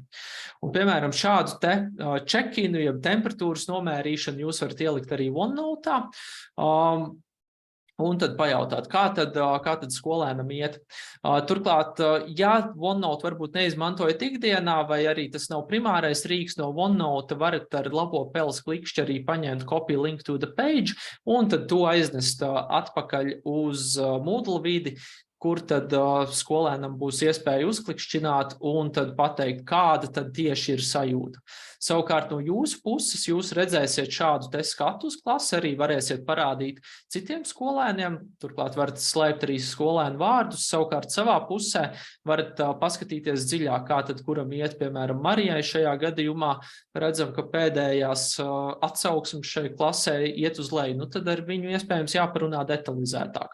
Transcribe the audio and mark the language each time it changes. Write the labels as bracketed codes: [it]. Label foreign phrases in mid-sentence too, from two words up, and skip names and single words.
[lv] Un, piemēram, šādu te check-inu, jeb temperatūras nomērīšanu jūs varat ielikt arī OneNote. un tad pajautāt, kā tad skolēnam iet. Turklāt, ja OneNote varbūt neizmantojat ikdienā, vai arī tas nav primārais rīks no OneNote, varat ar labo peles klikšķi arī paņemt [en] copy link to the page, [lv] un tad to aiznest atpakaļ uz Moodle vidi, kur tad skolēnam būs iespēja uzklikšķināt un tad pateikt, kāda tad tieši ir sajūta. Savukārt no jūsu puses jūs redzēsiet šādu te skatu uz klasi, arī varēsiet parādīt citiem skolēniem, turklāt varat slēpt arī skolēnu vārdus, savukārt savā pusē varat paskatīties dziļāk, kā tad kuram iet, piemēram, Marijai šajā gadījumā, redzam, ka pēdējās atsauksmes šai klasē iet uz leju, nu tad ar viņu iespējams jāparunā detalizētāk.